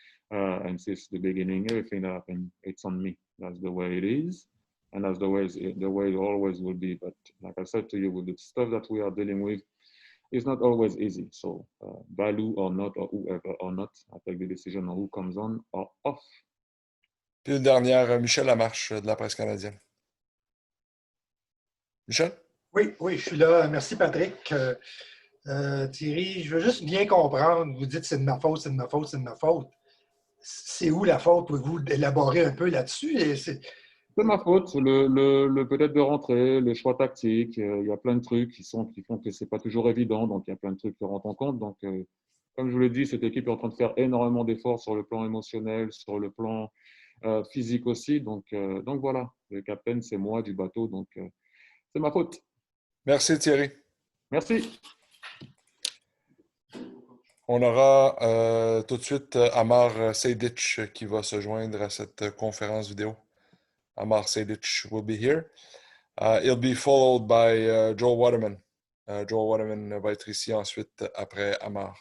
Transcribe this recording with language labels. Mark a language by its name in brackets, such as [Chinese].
[English] And since the beginning, everything that happened, it's on me. That's the way it is, and that's the way it always will be. But like I said to you, with the stuff that we are dealing with, it's not always easy. So, Balou or not, or whoever or not, I take the decision on who comes on or off. [French] Puis une dernière, Michel Lamarche de la presse canadienne. Michel? Oui, je suis là. Merci, Patrick. Thierry, je veux juste bien comprendre. Vous dites c'est de ma faute, c'est de ma faute, c'est de ma faute. C'est où la faute? Pouvez-vous élaborer un peu là-dessus? C'est ma faute, le peut-être de rentrer, le choix tactique. Il y a plein de trucs qui font que c'est pas toujours évident. Donc, il y a plein de trucs qui rentrent en compte. Donc, comme je vous l'ai dit, cette équipe est en train de faire énormément d'efforts sur le plan émotionnel, sur le plan physique aussi. Donc voilà, le capitaine, c'est moi du bateau. Donc, c'est ma faute. Merci Thierry. Merci. On aura tout de suite Amar Sejdic qui va se joindre à cette conférence vidéo. [English] Amar Sejdic will be here. He'll be followed by Joel Waterman. [French] Joel Waterman va être ici ensuite après Amar.